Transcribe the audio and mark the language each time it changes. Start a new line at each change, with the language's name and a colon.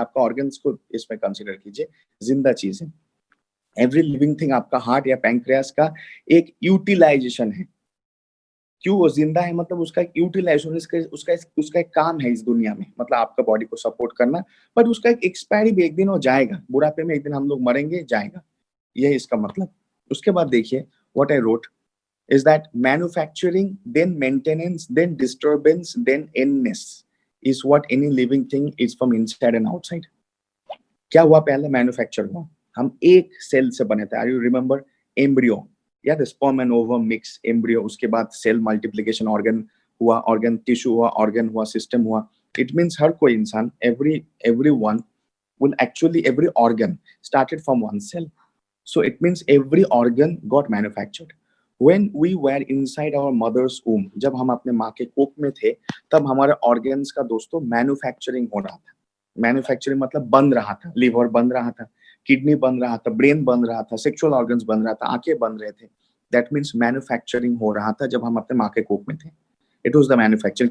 Hindi: आपका ऑर्गन्स को इसमें कंसीडर कीजिए, जिंदा चीज है. एवरी लिविंग थिंग, आपका हार्ट या पैंक्रियास का एक यूटिलाइजेशन है. क्यों वो जिंदा है, मतलब उसका एक यूटिलाइजेशन, उसका एक काम है इस दुनिया में, मतलब आपका बॉडी को सपोर्ट करना. बट उसका एक एक्सपायरी भी एक दिन हो जाएगा, बुढ़ापे में एक दिन हम लोग मरेंगे, जाएगा, ये इसका मतलब. उसके बाद देखिए
English: what I wrote is that manufacturing, then maintenance, then disturbance, then endness is what any living thing is from inside and outside.
Hindi: क्या हुआ, पहले मैन्युफैक्चर हुआ, हम एक सेल से बने थे.
English: you remember embryo, yeah, the sperm and ovum mix, embryo,
Hindi: उसके बाद सेल मल्टीप्लिकेशन, ऑर्गन हुआ, ऑर्गन टिश्यू हुआ, ऑर्गन हुआ, सिस्टम हुआ.
English: It means हर कोई इंसान, everyone will actually, every organ started from one cell. So it means every organ got manufactured. When we were inside our mother's womb,
Hindi: जब हम अपने माँ के कोख में थे,
English: तब हमारे ऑर्गन्स का दोस्तों मैन्युफैक्चरिंग हो रहा था.
Hindi: मैन्युफैक्चरिंग मतलब बन रहा था, लिवर बन रहा था, किडनी बन रहा था, ब्रेन बन रहा था, सेक्सुअल ऑर्गन्स बन रहा था, आंखें बन रहे थे. दैट मीन्स मैन्युफैक्चरिंग हो रहा था जब हम अपने माँ के कोख में थे.
English: It was the manufacturing.